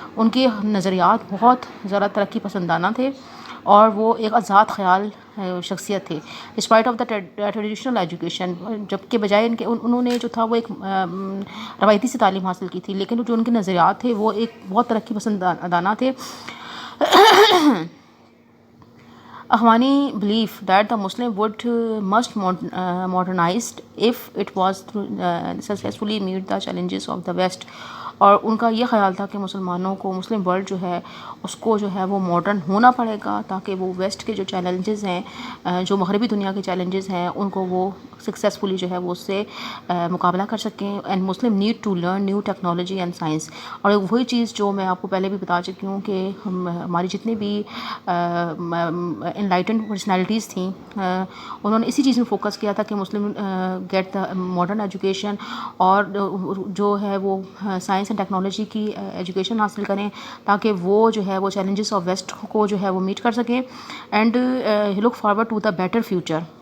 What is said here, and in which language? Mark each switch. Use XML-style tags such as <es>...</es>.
<ur>ان کے نظریات بہت زیادہ ترقی پسندانہ تھے اور وہ ایک آزاد خیال شخصیت تھے</ur> <en>despite of the traditional education,</en> <ur>جب کہ بجائے ان کے انہوں نے جو تھا وہ ایک روایتی سے تعلیم حاصل کی تھی, لیکن جو ان کے نظریات تھے وہ ایک بہت ترقی پسندانہ تھے.</ur> <en>Akhwani believe that the Muslim would must modernized if it was to successfully meet the challenges of the West.</en> <ur>اور ان کا یہ خیال تھا کہ مسلمانوں کو مسلم ورلڈ جو ہے اس کو جو ہے وہ ماڈرن ہونا پڑے گا تاکہ وہ ویسٹ کے جو چیلنجز ہیں جو مغربی دنیا کے چیلنجز ہیں ان کو وہ سکسیزفلی جو ہے وہ اس سے مقابلہ کر سکیں.</ur> <en>And Muslim need to learn new technology and science.</en> <ur>اور وہی چیز جو میں آپ کو پہلے بھی بتا چکی ہوں کہ ہماری جتنی بھی انلائٹنڈ پرسنالٹیز تھیں انہوں نے اسی چیز میں فوکس کیا تھا کہ</ur> <en>Muslim get the modern education</en> <ur>اور جو ہے وہ سائنس اینڈ ٹیکنالوجی کی ایجوکیشن حاصل کریں تاکہ وہ جو ہے وہ چیلنجز آف ویسٹ کو جو ہے وہ میٹ کر سکیں</ur> <en>And look forward to the better future.</en>